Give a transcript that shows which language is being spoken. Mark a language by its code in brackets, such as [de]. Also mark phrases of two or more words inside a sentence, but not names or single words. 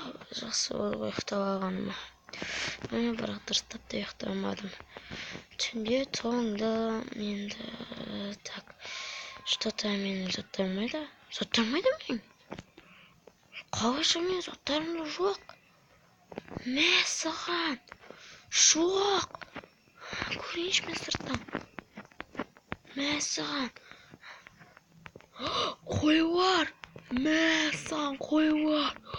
[kk] жақсы болып ұйықтап алғаныма. Бірақ дұрыстап та ұйықтай алмадым. Түнде тоңдым енді. [ru] Так, что-то [kk] менің заттармайды. Заттармайды менің? Қалайша менің заттарымда жоқ? Мәссаған! Жоқ! Көрейінші мен сырттан. Мәссаған! Қой бар! Мәссаған қой бар!